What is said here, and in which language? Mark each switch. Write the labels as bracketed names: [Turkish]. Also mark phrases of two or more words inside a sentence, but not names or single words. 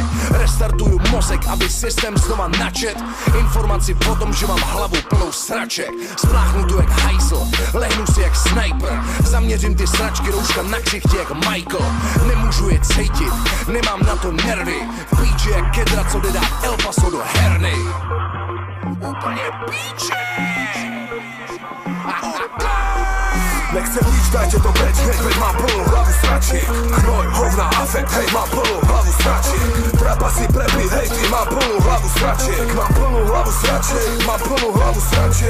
[Czech] Restartuju mozek, aby systém znova načet. Informaci o tom, že mám hlavu plnou sraček. Spláchnu tu jak hajzl, lehnu si jak sniper. Zaměřím ty sračky rouška na ksichtě jak Michael. Nemůžu je cítit, nemám na to nervy. Píče jak kedra, co jde dát El Paso do herny. Úplně píče. [Slovak] Nechcem nič, dajte to preč, veď mám plnú hlavu sračiek. Hnoj, hovna, afekt, hej, mám plnú hlavu sračiek. Trapa si prepí, hej, ty, mám plnú hlavu sračiek. Mám plnú hlavu sračiek, mám plnú hlavu sračiek.